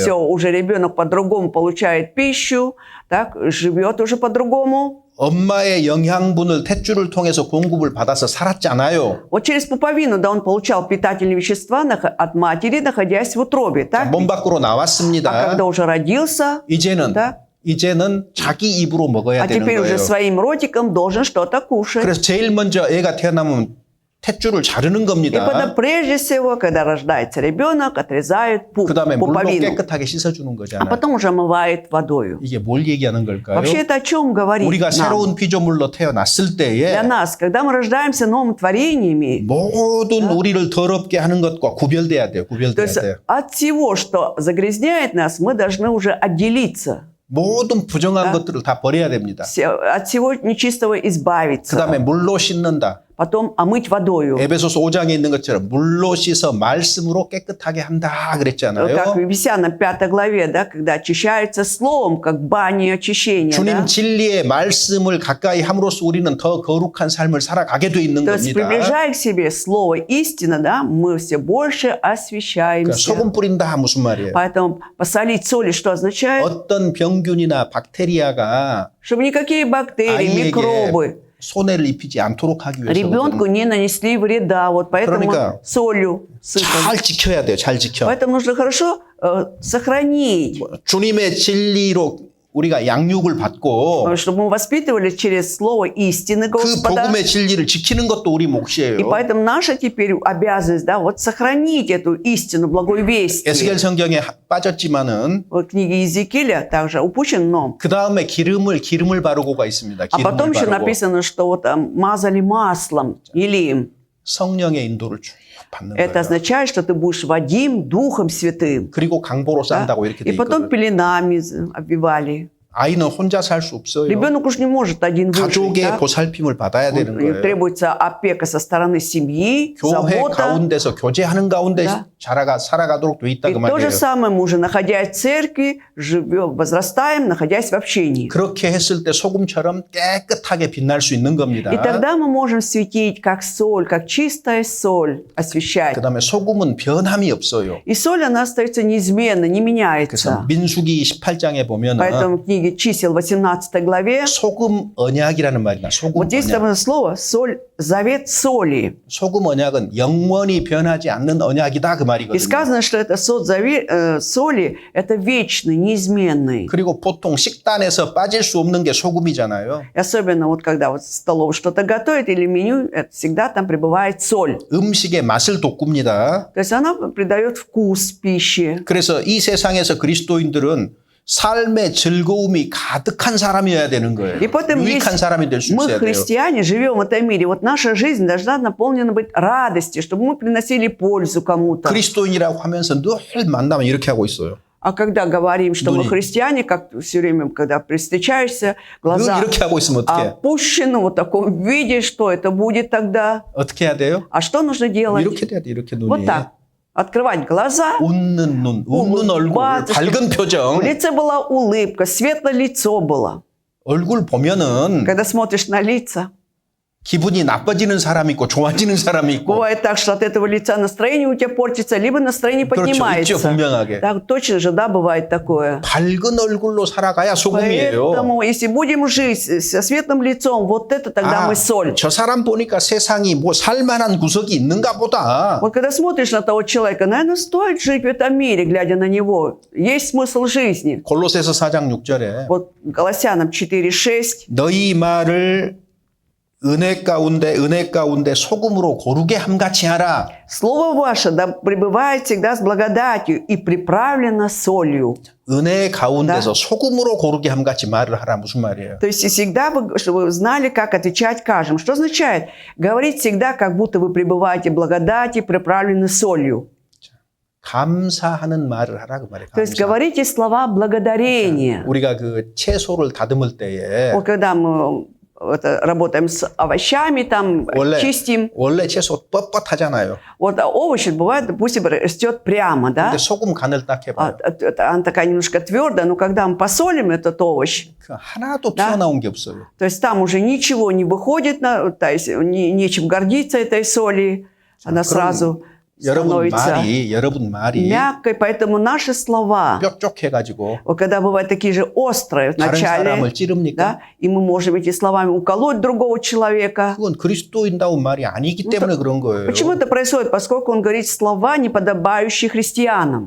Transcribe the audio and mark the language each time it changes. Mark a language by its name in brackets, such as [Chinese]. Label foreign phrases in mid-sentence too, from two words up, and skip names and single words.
[Russian] Все, уже ребенок по-другому получает пищу, так, живет уже по-другому. [Korean] 엄마의 영양분을 탯줄을 통해서 공급을 받아서 살았잖아요. [Russian] Вот через пуповину, да, он получал питательные вещества от матери, находясь в утробе, так? [Korean] 몸 밖으로 [Russian] А [Korean] 나왔습니다. [Russian] когда уже родился, [Korean] 이제는 자기 입으로 먹어야 [Russian] а [Korean] 되는 [Russian] теперь уже [Korean] 거예요. [Russian] своим ротиком должен что-то кушать. [Korean] 그래서 제일 먼저 애가 태어나면 탯줄을 자르는 [Russian] И [Korean] 겁니다. [Russian] потом, прежде всего, когда рождается ребенок, отрезают [Korean] 그 다음에 물로 [Russian] пуповину, [Korean] 깨끗하게 씻어주는 [Russian] а [Korean] 거잖아요. [Russian] потом уже омывает водою. [Korean] 이게 뭘 얘기하는 걸까요? [Russian] Вообще это о чем говорит [Korean] 우리가 [Russian] нам? [Korean] 새로운 피조물로 태어났을 때에 [Russian] Для нас, когда мы рождаемся новыми творениями, [Korean] 모든 우리를 더럽게 하는 것과 구별돼야 돼요. [Russian] то [Korean] 구별돼야 [Russian] есть [Korean] 돼요. [Russian] от всего, что загрязняет нас, мы должны уже отделиться. [Korean] 모든 부정한 것들을 다 버려야 됩니다. [Russian] От всего нечистого [Korean] 그 [Russian] избавиться. [Korean] 다음에 물로 씻는다. [Russian] Потом омыть водою. [Korean] 에베소서 5장에 있는 것처럼 물로 씻어 말씀으로 깨끗하게 한다 [Russian] Как [Korean] 그랬잖아요. [Russian] в Ефесянам 5 главе, да, когда очищаются словом, как бани очищения. [Korean] 주님 [Russian] Да? [Korean] 진리의 말씀을 가까이 함으로써 우리는 더 거룩한 삶을 살아가게 돼 있는 [Russian] То есть, [Korean] 겁니다. [Russian] приближая к себе слово истины, да, мы все больше [Korean] 그러니까 [Russian] освещаемся. [Korean] 소금 뿌린다 무슨 말이에요? [Russian] Поэтому посолить соли что означает? [Korean] 어떤 병균이나 박테리아가 [Russian] Чтобы никакие бактерии, [Korean] 아이에게 [Russian] микробы [Korean] 손해를 입히지 않도록 하기 [Russian] ребенку [Korean] 위해서 [Russian] не нанесли вреда. Вот поэтому [Korean] 그러니까 [Russian] солью сыпали. [Korean] 잘 지켜야 돼요. 잘 지켜. [Russian] Поэтому нужно хорошо сохранить, [Korean] 주님의 진리로 우리가 양육을 받고 [Russian] чтобы мы воспитывали через слово истины [Korean] 그 [Russian] Господа. [Korean] 복음의 진리를 지키는 것도 우리 [Russian] И [Korean] 몫이에요. [Russian] поэтому наша теперь обязанность, да, вот сохранить эту истину, благой вести. [Korean] 에스겔 성경에 빠졌지만은 [Russian] Вот книги Иезекииля также упущен, но. [Korean] 그 다음에 기름을 바르고가 있습니다. [Russian] А потом [Korean] 기름을 [Russian] еще [Korean] 바르고 [Russian] написано, что вот мазали маслом или [Korean] 성령의 인도를 쭉 받는 [Russian] это [Korean] 거예요. [Russian] означает, что ты будешь водим Духом Святым. [Korean] 그리고 강보로 [Russian] Да? [Korean] 싼다고 이렇게 돼 [Russian] И потом [Korean] 있거든요. [Russian] пеленами обвивали. [Korean] 아이는 혼자 살 수 없어요. [Russian] Ребенок уж не может один выжить. [Korean] 가족의 [Russian] Да? [Korean] 보살핌을 받아야 되는 거예요. [Russian] Требуется опека со стороны семьи, [Korean] 교회 [Russian] забота. [Korean] 가운데서 교제하는 가운데 [Russian] Да. [Korean] 살아가도록 돼 있다 [Russian] И [Korean] 그 [Russian] то же [Korean] 말이에요. [Russian] самое мы уже, находясь в церкви, живем, возрастаем, находясь в общении. [Korean] 그렇게 했을 때 소금처럼 깨끗하게 빛날 수 있는 겁니다. [Russian] И тогда мы можем светить, как соль, как чистая соль, освещать. [Korean] 그다음에 소금은 변함이 없어요. [Russian] И соль, она остается неизменно, не [Korean] 그래서 [Russian] меняется. [Korean] 민수기 18장에 보면은 [Russian] Поэтому в книге чисел 18 главе [Korean] 소금 언약이라는 말이나 소금 [Russian] вот здесь [Korean] 언약. [Russian] там слово соль, завет соли. [Korean] 소금 언약은 영원히 변하지 않는 언약이다 그 [Russian] И [Korean] 말이거든요. [Russian] сказано, что это соли, это вечный, неизменный. [Korean] 그리고 보통 식단에서 빠질 수 없는 게 소금이잖아요. [Russian] И особенно вот когда вот в столовой что-то готовят или меню, это всегда там пребывает соль. [Korean] 음식의 맛을 돋굽니다. [Russian] То есть она придает вкус пище. [Korean] 그래서 이 세상에서 그리스도인들은 삶의 즐거움이 가득한 사람이어야 되는 거예요. [Russian] И поэтому [Korean] 유익한 [Russian] есть [Korean] 사람이 될 수 [Russian] мы, [Korean] 있어야 돼요. [Russian] христиане, живем в этом мире. Вот наша жизнь должна наполнена быть радостью, чтобы мы приносили пользу кому-то. [Korean] 그리스도인이라고 하면서 늘 만나면 이렇게 하고 있어요. [Russian] А когда говорим, что мы [Korean] 눈이. [Russian] христиане, как все время, когда встречаешься, [Korean] 늘 [Russian] глаза [Korean] 이렇게 하고 있으면 어떻게 해요? [Russian] опущены в вот таком виде, что это будет тогда? [Korean] 어떻게 해야 돼요? [Russian] А что нужно делать? [Korean] 이렇게 돼야 돼. 이렇게 눈이. [Russian] Вот так. Открывать глаза. [Korean] 웃는 눈, 웃는 얼굴, [Russian] улыбаться, [Korean] 밝은 [Russian] В [Korean] 표정. [Russian] лице была улыбка, светлое лицо было. [Korean] 얼굴 보면은 [Russian] Когда смотришь на лица, [Korean] 기분이 나빠지는 사람이 있고 좋아지는 사람이 있고. [Russian] бывает так, что от этого лица настроение у тебя портится, либо настроение [Korean] 그렇죠. 있죠, [Russian] поднимается. [Korean] 분명하게. [Russian] Так, точно же, да, бывает такое. [Korean] 밝은 얼굴로 살아가야 소금이에요. [Russian] Поэтому, если будем жить со светлым лицом, вот это тогда мы соль. [Korean] 저 사람 보니까 세상이 뭐 살만한 구석이 있는가 보다. [Russian] Вот когда смотришь на того человека, наверное, стоит жить в этом мире, глядя на него. Есть смысл жизни. [Korean] 골로새서 4장 6절에 [Russian] Вот Колоссянам 4:6. [Korean] 너희 말을 은혜 가운데 소금으로 고르게 함같이 하라. [Russian] Слово ваше да пребывает всегда с благодатью и приправлено солью. [Korean] 은혜 가운데서 소금으로 고르게 함같이 말을 하라. 무슨 말이에요? [Russian] То есть и всегда, чтобы вы знали, как отвечать каждому. Что означает? Говорить всегда, как будто вы пребываете в благодати, приправлены солью. [Korean] 감사하는 말을 하라 그 말이에요. [Russian] То есть [Korean] 감사. [Russian] говорите слова благодарения. [Korean] 우리가 그 채소를 다듬을 때에 [Russian] Вот когда мы работаем с овощами, там чистим. [Korean] 원래 채소 뻣뻣하잖아요. [Russian] Вот овощи бывает, допустим, растет прямо, да? [Korean] 근데 소금 간을 딱 해봐요. [Russian] Она такая немножко твердая, но когда мы посолим этот овощ, [Korean] 그 하나도 [Russian] Да. [Korean] 튀어나온 게 없어요. [Russian] то есть там уже ничего не выходит, то есть нечем гордиться этой соли, она сразу становится [Korean] 여러분 말이 [Russian] мягкой, поэтому наши слова, [Korean] 뾰족해가지고 [Russian] вот когда бывают такие же острые в [Korean] 다른 [Russian] начале, [Korean] 사람을 찌릅니까? [Russian] да, и мы можем этими словами уколоть другого человека. [Korean] 그건 그리스도인다운 말이 아니기 때문에 그런 거예요. [Russian] Почему это происходит? Поскольку он говорит слова, не подобающие христианам.